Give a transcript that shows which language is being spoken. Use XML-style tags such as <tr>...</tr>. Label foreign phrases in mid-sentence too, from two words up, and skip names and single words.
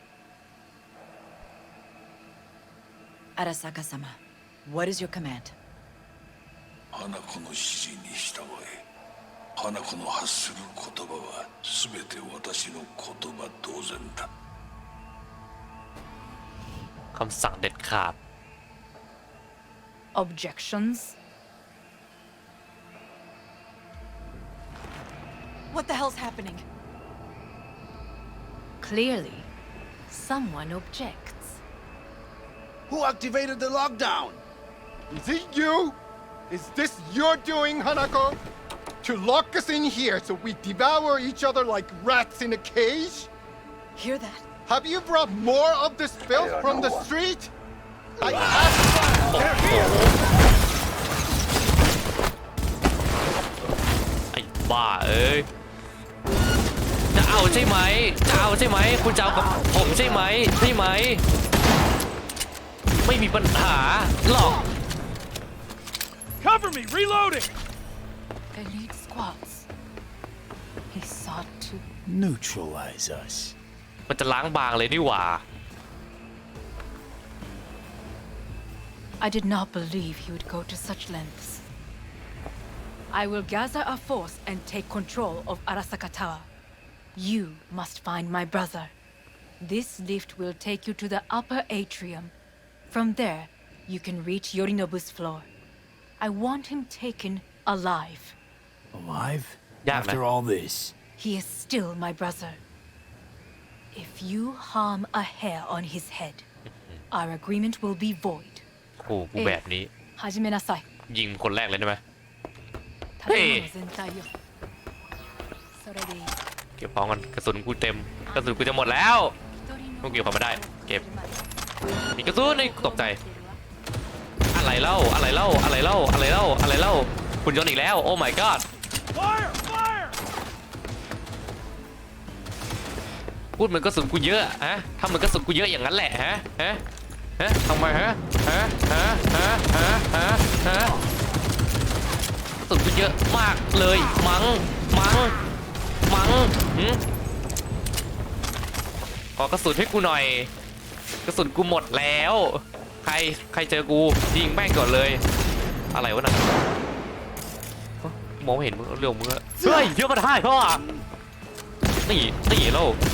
<en>Arasaka-sama, what is your command?</en> <ja>花子の指示に従え。花子の発する言葉は全て私の言葉同然だ。</ja> <th>คำสั่งเด็ดขาด</th> <en>Objections? What the hell's happening? Clearly, someone objects. Who activated the lockdown? Is it you? Is this your doing, Hanako? To lock us in here so we devour each other like rats in a cage? Hear that? Have you brought more of this filth from the street? I asked. They're here.</en> <th>ไอ้บ้าเอ้ยจะเอาใช่ไหมจะเอาใช่ไหมคุณจะเอากับผมใช่ไหมใช่ไหมไม่มีปัญหาหรอก</th> <en>Cover me, reloading. Elite squads. He sought to. Neutralize us.</en> <th>มันจะล้างบางเลยนี่หว่า</th> <en>I did not believe he would go to such lengths. I will gather a force and take control of Arasaka Tower. You must find my brother. This lift will take you to the upper atrium. From there, you can reach Yorinobu's floor. I want him taken alive. Alive? Yeah, After man. all this? He is still my brother. If you harm a hair on his head, our agreement will be void.</en> <th>โอ้กูแบบนี้</th> <ja>始めなさい。</ja> <th>ยิงคนแรกเลยได้ไหม</th> <ja>建物全体よ。それでいい。</ja> <th>เก็บของกันกระสุนกูเต็มกระสุนกูจะหมดแล้ว ต้องเก็บของมาได้เก็บมีกระสุนนี่ตกใจอะไรเล่าอะไรเล่าอะไรเล่าอะไรเล่าอะไรเล่าคุณยนต์อีกแล้วโอ้</th> <en>my god Fire! Fire!</en> <th>พูดเหมือนกระสุนกูเยอะฮะทำเหมือนกระสุนกูเยอะอย่างนั้นแหละฮะฮะฮะทำไมฮะฮะฮะฮะฮะฮะฮะกระสุนกูเยอะมากเลยมัง ขอกระสุนให้กูหน่อยกระสุนกูหมดแล้วใครเจอกูยิงแม่งก่อนเลยอะไรวะน่ะมองไม่เห็นมึงเรื่องมึงอะเฮ้ยเยอะมาได้พ่อนี่โล่</th>